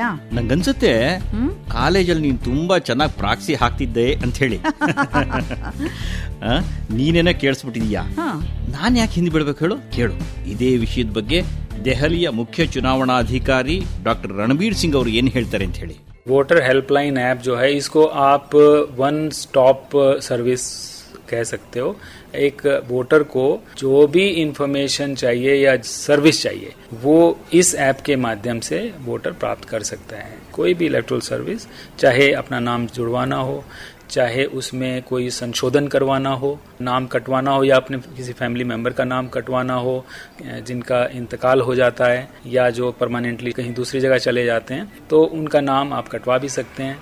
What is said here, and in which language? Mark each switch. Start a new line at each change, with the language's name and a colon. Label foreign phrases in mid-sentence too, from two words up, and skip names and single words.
Kannada: ನಂಗನ್ಸುತ್ತೆ ಕಾಲೇಜಲ್ಲಿ ನೀನ್ ತುಂಬಾ ಚೆನ್ನಾಗಿ ಪ್ರಾಕ್ಸಿ ಹಾಕ್ತಿದ್ದೆ ಅಂತ ಹೇಳಿ. ನೀನೇನ ಕೇಳಿಸ್ಬಿಟ್ಟಿದ್ಯಾ? ನಾನ್ ಯಾಕೆ ಹಿಂದೆ ಬೀಳ್ಬೇಕು ಹೇಳು? ಕೇಳು, ಇದೇ ವಿಷಯದ ಬಗ್ಗೆ ದೆಹಲಿಯ ಮುಖ್ಯ ಚುನಾವಣಾಧಿಕಾರಿ ಡಾಕ್ಟರ್ ರಣಬೀರ್ ಸಿಂಗ್ ಅವರು ಏನ್ ಹೇಳ್ತಾರೆ ಅಂತ ಹೇಳಿ.
English: voter helpline app
Hindi: जो है, इसको आप
English: one stop service
Hindi: कह सकते हो. एक वोटर को जो भी इंफॉर्मेशन चाहिए या सर्विस चाहिए वो इस ऐप के माध्यम से वोटर प्राप्त कर सकता है. कोई भी
English: electoral service,
Hindi: चाहे अपना नाम जुड़वाना हो, चाहे उसमें कोई संशोधन करवाना हो, नाम कटवाना हो, या अपने किसी
English: family member
Hindi: का नाम कटवाना हो जिनका इंतकाल हो जाता है या जो परमानेंटली कहीं दूसरी जगह चले जाते हैं, तो उनका नाम आप कटवा भी सकते हैं.